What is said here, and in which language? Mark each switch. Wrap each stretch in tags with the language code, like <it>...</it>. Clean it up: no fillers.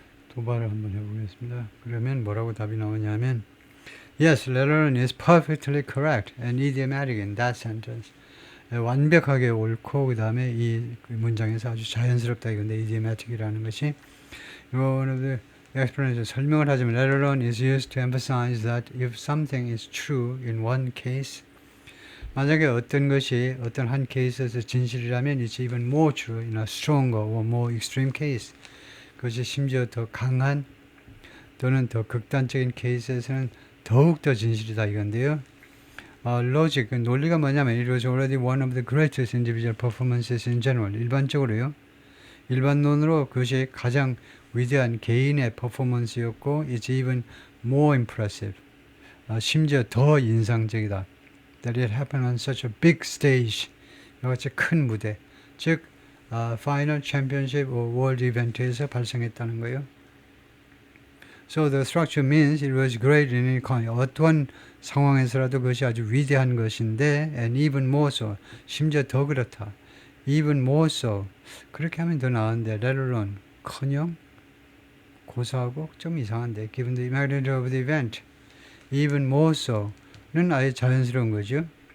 <ko>도발을 한번 해보겠습니다. 그러면 뭐라고 답이 나오냐면</ko> <en>Yes, let alone is perfectly correct and idiomatic in that sentence.</en> <ko>완벽하게 옳고 그 다음에 이 문장에서 아주 자연스럽다 이건데 idiomatic이라는 것이</ko> <en>one of the explanation</en> <ko>설명을 하자면</ko> <en>let alone is used to emphasize that if something is true in one case</en> <ko>만약에 어떤 것이 어떤 한 케이스에서 진실이라면</ko> <en>it's even more true in a stronger or more extreme case.</en> <ko>그것이 심지어 더 강한 또는 더 극단적인 케이스에서는 더욱 더 진실이다 이건데요. 로직, 논리가 뭐냐면</ko> <en>it was already one of the greatest individual performances in general.</en> <ko>일반적으로요. 일반론으로 그것이 가장 위대한 개인의 퍼포먼스였고</ko> <en>it's even more impressive.</en> <ko>심지어 더 인상적이다.</ko> <en>That it happened on such a big stage.</en> <ko>이같이 큰 무대. 즉 파이널 챔피언십 월드 이벤트에서 발생했다는 거예요.</ko> <en>So the structure means it was great in economy.</en> <ko>어떠한 상황에서라도 그것이 아주 위대한 것인데</ko> <en>and even more so.</en> <ko>심지어 더 그렇다.</ko> <en>even more so.</en> <ko>그렇게 하면 더 나은데 let alone 커녕 고사하고 좀 이상한데</ko> <en>given the magnitude of the event even more so</en> <ko>는 아예 자연스러운 거죠.</ko>